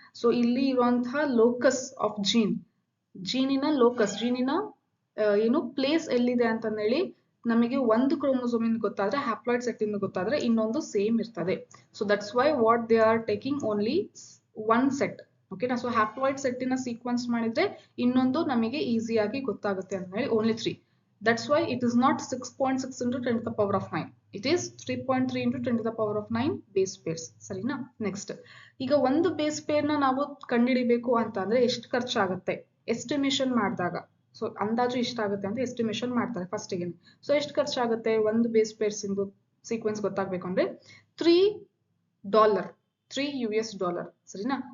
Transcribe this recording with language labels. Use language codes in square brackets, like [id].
[kn] So ಇಲ್ಲಿ ಇರುವಂತಹ locus of ಜೀನಿನ locus, ಜೀನಿನ ಏನು ಪ್ಲೇಸ್ ಎಲ್ಲಿದೆ ಅಂತ ಹೇಳಿ ನಮಗೆ ಒಂದು ಕ್ರೋಮೋಸೋಮ್ ಇಂದ ಗೊತ್ತಾದ್ರೆ ಹ್ಯಾಪ್ಲಾಯ್ಡ್ ಸೆಟ್ ಇಂದ ಗೊತ್ತಾದ್ರೆ ಇನ್ನೊಂದು ಸೇಮ್ ಇರ್ತದೆ. [en] So that's why what they are taking only one set. ಓಕೆನಾ. [kn] ಸೊ ಹ್ಯಾಪ್ಲಾಯ್ಡ್ ಸೆಟ್ ನ ಸೀಕ್ವೆನ್ಸ್ ಮಾಡಿದ್ರೆ ಇನ್ನೊಂದು ನಮಗೆ ಈಸಿಯಾಗಿ ಗೊತ್ತಾಗುತ್ತೆ ಅಂತ ಹೇಳಿ only 3. [en] That's why it is not 6.6 into 10 to the power of 9. It is 3.3 into 10 to the power of 9 base pairs. [kn] ಸರಿನಾ. ನೆಕ್ಸ್ಟ್, ಈಗ ಒಂದು ಬೇಸ್ ಪೇರ್ ನ ನಾವು ಕಂಡುಹಿಡಿಬೇಕು ಅಂತ ಅಂದ್ರೆ ಎಷ್ಟು ಖರ್ಚಾಗುತ್ತೆ ಎಸ್ಟಿಮೇಷನ್ ಮಾಡಿದಾಗ. ಸೊ ಅಂದಾಜು ಇಷ್ಟಾಗುತ್ತೆ ಅಂತ ಎಸ್ಟಿಮೇಷನ್ ಮಾಡ್ತಾರೆ ಫಸ್ಟಿಗೆ. ಸೊ ಎಷ್ಟು ಖರ್ಚಾಗುತ್ತೆ ಒಂದು ಬೇಸ್ ಪೇರ್ಸ್ ಇಂದು ಸೀಕ್ವೆನ್ಸ್ ಗೊತ್ತಾಗಬೇಕು ಅಂದ್ರೆ $3, $3 ಸರಿನಾ.